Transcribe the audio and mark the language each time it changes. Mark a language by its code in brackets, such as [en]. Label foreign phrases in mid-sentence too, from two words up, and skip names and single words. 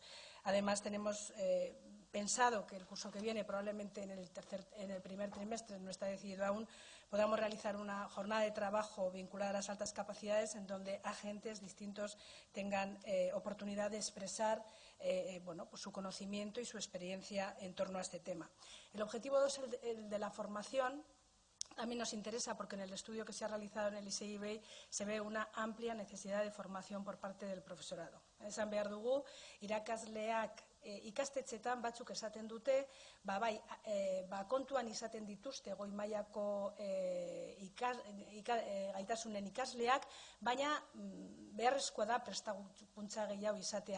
[es] Además, tenemos pensado que el curso que viene, probablemente en el primer trimestre, no está decidido aún, podamos realizar una jornada de trabajo vinculada a las altas capacidades en donde agentes distintos tengan oportunidad de expresar pues su conocimiento y su experiencia en torno a este tema. El objetivo 2, el de la formación, también nos interesa porque en el estudio que se ha realizado en el ISEI se ve una amplia necesidad de formación por parte del profesorado. [eu] Esan behar dugu, irakasleak ikastetxetan batzuk esaten dute, kontuan izaten dituzte goi mailako gaitasunen ikasleak, baina beharrezkoa da prestakuntza gehiago izatea.